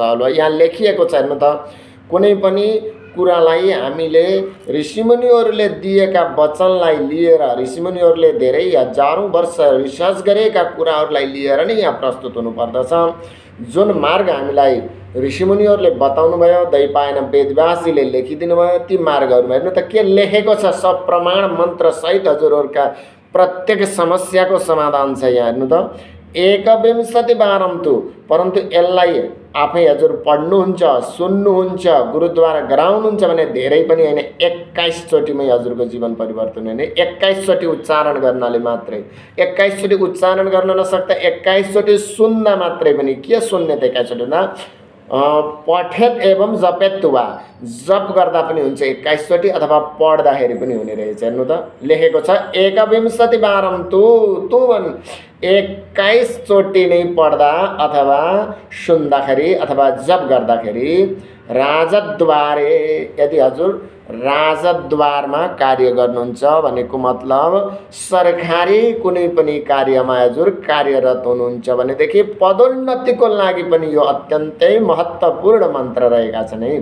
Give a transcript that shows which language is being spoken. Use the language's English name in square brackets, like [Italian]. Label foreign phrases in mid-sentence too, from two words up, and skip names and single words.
[Nepali] होला यहाँ लेखिएको छ, हेर्नु त, कुनै पनि कुरालाई हामीले ऋषिमुनिहरूले दिएका वचनलाई लिएर, ऋषिमुनिहरूले धेरै हजारौँ वर्ष रिसर्च गरेका कुराहरूलाई लिएर नै यहाँ प्रस्तुत हुनुपर्दछ। जुन मार्ग हामीलाई ऋषिमुनिहरूले बताउनु भयो, दैपायन वेदव्यासजीले लेखिदिनु भयो, ती मार्गहरूमा हेर्नु त के लेखेको छ। सब प्रमाण मन्त्र सहित हजुरहरूका प्रत्येक समस्याको समाधान छ। यहाँ हेर्नु त, 21 तु, परन्तु यसलाई आफै हजुर पढ्नुहुन्छ, सुन्नुहुन्छ, गुरुद्वारा गराउनुहुन्छ भने धेरै पनि होइन, 21 चोटिमै हजुरको जीवन परिवर्तन हुने। 21 चोटि उच्चारण गर्नाले मात्रै, 21 चोटि उच्चारण गर्न नसक्दा 21 चोटि सुन्दा मात्रै पनि, के सुन्ने त 21 चोटि हुँदा, [Sanskrit] पठेत एवं जपेत वा, [Nepali] जप गर्दा पनि हुन्छ 21 चोटि, अथवा पढ्दाखेरि पनि हुने रहेछ। हेर्नु त लेखेको छ 21 तु 21 चोटि नै पढ्दा अथवा सुन्दाखेरि अथवा जप गर्दाखेरि राजद्वारे, यदि हजुर राजद्वारमा कार्य गर्नुहुन्छ भनेको मतलब सरकारी कुनै पनि कार्यमा हजुर कार्यरत हुनुहुन्छ भनेदेखि पदोन्नतिको लागि पनि यो अत्यन्तै महत्त्वपूर्ण मन्त्र रहेका छन् है।